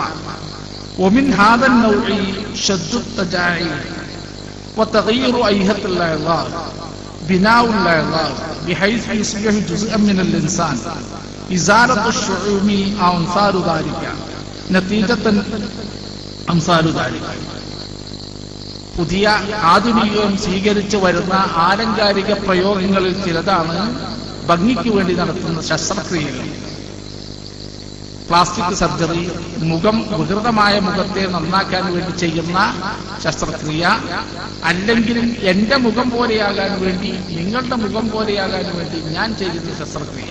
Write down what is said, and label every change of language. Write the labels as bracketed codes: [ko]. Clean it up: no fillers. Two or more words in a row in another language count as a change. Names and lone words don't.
[ar] ومن هذا النوع شد التجاعيد وتغيير أيهة العظام، بناء العظام بحيث يصبح جزءا من الإنسان، إزالة الشعوم أو أمثال ذلك، نتيجة أمثال ذلك. [ml] പുതിയ ആധുനികം സ്വീകരിച്ചു വരുന്ന ആലങ്കാരിക പ്രയോഗങ്ങളിൽ ചിലതാണ് ഭംഗിക്ക് വേണ്ടി നടത്തുന്ന ശസ്ത്രക്രിയകൾ. [en] plastic surgery, [ml] വികൃതമായ മുഖത്തെ നന്നാക്കാൻ വേണ്ടി ചെയ്യുന്ന ശസ്ത്രക്രിയ, അല്ലെങ്കിൽ എന്റെ മുഖം പോലെയാകാൻ വേണ്ടി, നിങ്ങളുടെ മുഖം പോലെയാകാൻ വേണ്ടി ഞാൻ ചെയ്യുന്ന ശസ്ത്രക്രിയ.